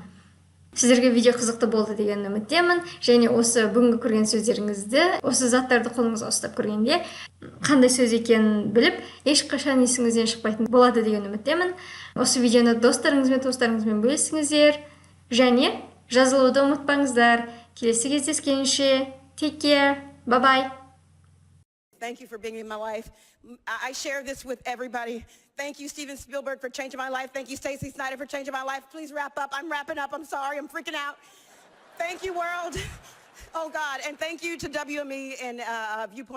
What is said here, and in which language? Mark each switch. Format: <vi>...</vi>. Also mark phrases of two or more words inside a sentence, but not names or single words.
<kk>Сіздерге видео қызықты болды деген үміттемін, және осы бүгінгі көрген сөздеріңізді, осы заттарды қолыңызға ұстап көргенде қандай сөз екенін біліп, ешқашан есіңізден шықпайтын болады деген үміттемін. Осы видеоны туыстарыңызбен бөлісіңіздер, және жазылуды ұмытпаңыздар. Келесі кездескенше,</kk> <en>take care, bye bye. Thank you for being in my life. I share this with everybody. Thank you, Steven Spielberg, for changing my life. Thank you, Stacey Snider, for changing my life. Please wrap up. I'm wrapping up. I'm sorry. I'm freaking out. Thank you, world. Oh, God. And thank you to WME and Viewpoint LA.</en>